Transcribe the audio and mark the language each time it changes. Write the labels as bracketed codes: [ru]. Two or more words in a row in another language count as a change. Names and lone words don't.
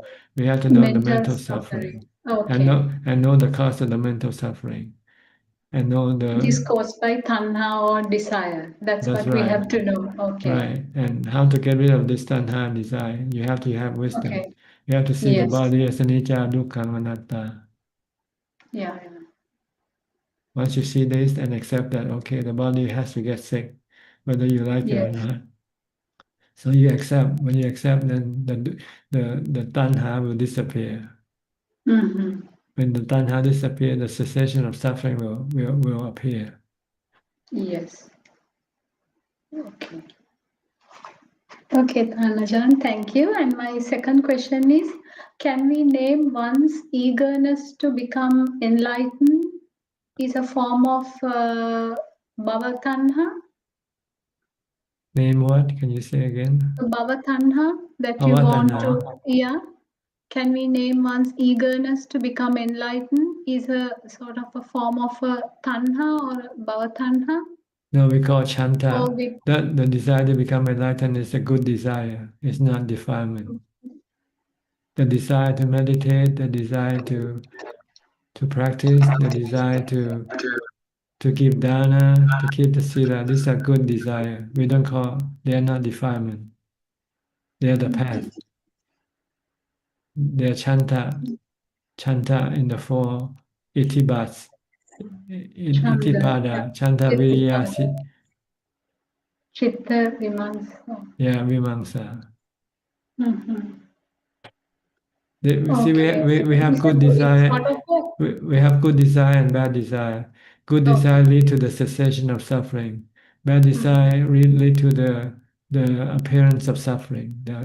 [en] We have to know the mental suffering. Okay. And know the cause of the mental suffering. And know It is the caused by tanha or desire. That's what we right. have to know. Okay. Right. And how to get rid of this tanha desire. You have to have wisdom. Okay. You have to see the Yes. body as [pi] anicca, dukkha, anatta. [en] Yeah. Once you see this and accept that, okay, the body has to get sick, whether you like it or Yes. not. So you accept. When you accept, then the tanha will disappear. Mm-hmm. When the tanha disappears, the cessation of suffering will appear. Yes. Okay. Okay, Ajaan, thank you. And my second question is, can we name one's eagerness to become enlightened is a form of [pi] bhava tanha? [en] Name what? Can you say again? [pi] Bhava tanha [en] that you want to, yeah. Can we name one's eagerness to become enlightened is a sort of a form of a tanha or a [pi] bhava tanha? [en] No, we call chanta. Or we, That the desire to become enlightened is a good desire. It's not defilement. The desire to meditate, the desire to practice, the desire to give dana, to keep the sila. These are good desire. We don't call. They are not defilement. They are the path. They are chanta in the four itibats. [pi] Itipada, chanta, viriya, chitta, vimamsa. [en] Yeah, vimamsa. Mm-hmm. See, we have good desire. We have good desire and bad desire. Good desire lead to the cessation of suffering. Bad desire lead to the appearance of suffering.